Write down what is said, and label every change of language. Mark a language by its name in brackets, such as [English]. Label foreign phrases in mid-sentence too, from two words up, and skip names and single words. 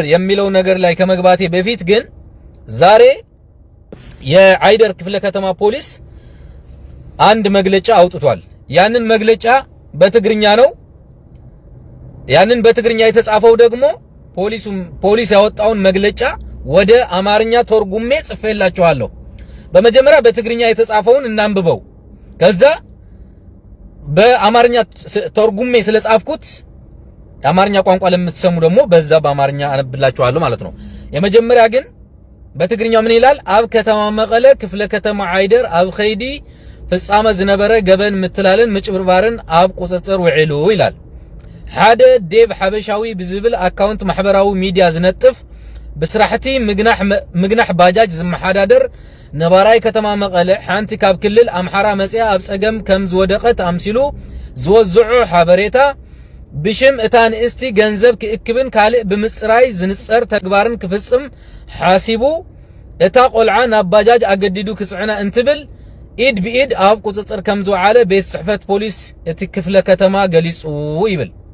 [Amharic] የሚለው ነገር ላይ ከመግባቴ በፊት ግን ዛሬ የአይደር ክፍለ ከተማ ፖሊስ አንድ መግለጫ አውጥቷል። ያንን መግለጫ በትግርኛ ነው። ያንን በትግርኛ የተጻፈው ደግሞ ፖሊስ ያወጣውን መግለጫ ወደ አማርኛ ተርጉሜ ጽፌላችኋለሁ። በመጀመሪያ በትግርኛ የተጻፈውን እናንብበው። ከዛ በአማርኛ ተርጉሜ ስለጻፍኩት የአማርኛ ቋንቋ ለምትሰሙ ደግሞ በዛ በአማርኛ አነብላችኋለሁ ማለት ነው። የመጀመሪያ ግን በትግርኛው ምን ይላል? [Tigrinya] አብ ከተማ መቀለ ክፍለ ከተማ አይደር አብ ኸይዲ ፍጻመ ዝነበረ ገበን ምትላልን ምጭብርባርን አብ ቁጽጽር ውዒሉ ይላል። ሓደ ዴቭ ሓበሻዊ ብዝብል አካውንት ማሕበራዊ ሚዲያ ዝነጥፍ ብስራሕቲ ምግናሕ ባጃጅ ዝመሓዳደር ነባራይ ከተማ መቀለ ሓንቲ ካብ ክልል አምሓራ መጽያ ኣብ ጸገም ከም ዝወደቀት ኣምሲሉ ዝወዝዑ ሓበሬታ ብሽም እታ ንእስቲ ገንዘብ ክእክብን ካልእ ብምጽራይ ዝንጸር ተግባርን ክፍጽም ሓሲቡ እታ ቆልዓ ናብ ባጃጅ ኣገዲዱ ክጽዕና እንትብል ኢድ ብኢድ ኣብ ቁጽጽር ከም ዝወዓለ ቤት ጽሕፈት ፖሊስ እቲ ክፍለ ከተማ ገሊጹ ይብል።